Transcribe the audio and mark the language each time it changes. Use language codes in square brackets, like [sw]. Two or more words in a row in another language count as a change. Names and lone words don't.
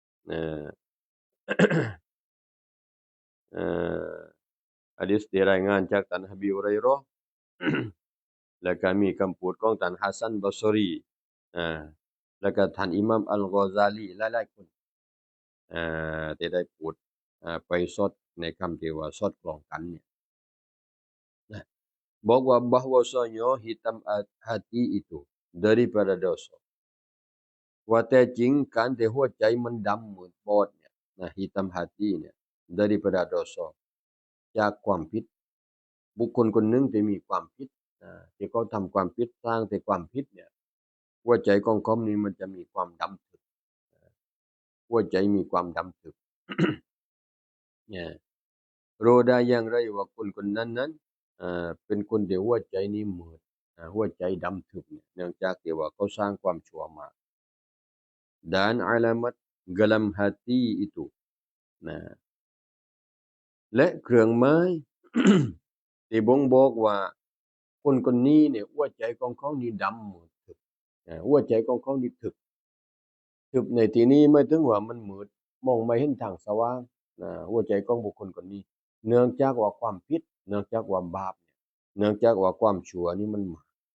[th] หะดีษที่รายงานจากท่านอบีฮุรัยเราะห์ และก็มีคำพูดของท่านฮัสซันบัศรีแล้วก็ท่านอิหม่ามอัลกอซาลีหลายๆคนที่ได้พูดไปสอดในคำที่ว่าสอดคล้องกันเนี่ย บอกว่า [ms] bahwasanya hitam hati itu daripada dosa [th] ว่าแต่จริงการที่หัวใจมันดำมืดบอดเนี่ย [ms] hitam hati [th] เนี่ย [ms] daripada dosa [th] จากความผิดบุคคลคนหนึ่งที่มีความผิดที่เขาทำความผิดสร้างแต่ความผิดเนี่ยหัวใจของเขานี่มันจะมีความดำถึกหัวใจมีความดำถึก เนี่ยรู้ได้อย่างไรว่าคนคนนั้นเป็นคนที่หัวใจนี่มืดหัวใจดำถึกเนี่ยเนื่องจากที่ว่าเขาสร้างความชั่วมา [ms] dan alamat gelam hati itu [th] และเครื่องหมาย ที่บ่งบอกว่าคนคนนี้เนี่ยหัวใจของเขานี่ดำมืดถึกหัวใจของเขานี่ถึกในที่นี้ไม่ถึงว่ามันมืดมองไม่เห็นทางสว่างหัวใจของบุคคลคนนี้เนื่องจากว่าความผิดเนื่องจากว่าบาปเนื่องจากว่าความชั่วนี่มันมา